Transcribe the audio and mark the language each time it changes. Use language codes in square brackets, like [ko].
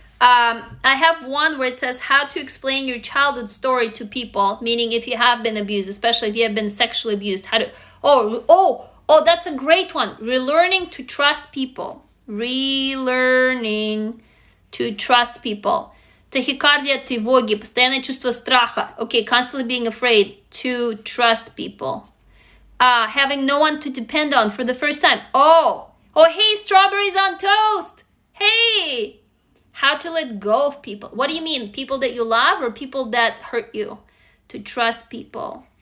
[en] I have one where it says how to explain your childhood story to people, meaning if you have been abused, especially if you have been sexually abused. How to, that's a great one. Relearning to trust people. Relearning to trust people. [ru] Тахикардия, тревоги, постоянное чувство страха. [en] Okay, constantly being afraid to trust people. Having no one to depend on for the first time. Oh, hey, strawberries on toast. Hey, how to let go of people. What do you mean? People that you love or people that hurt you? To trust people.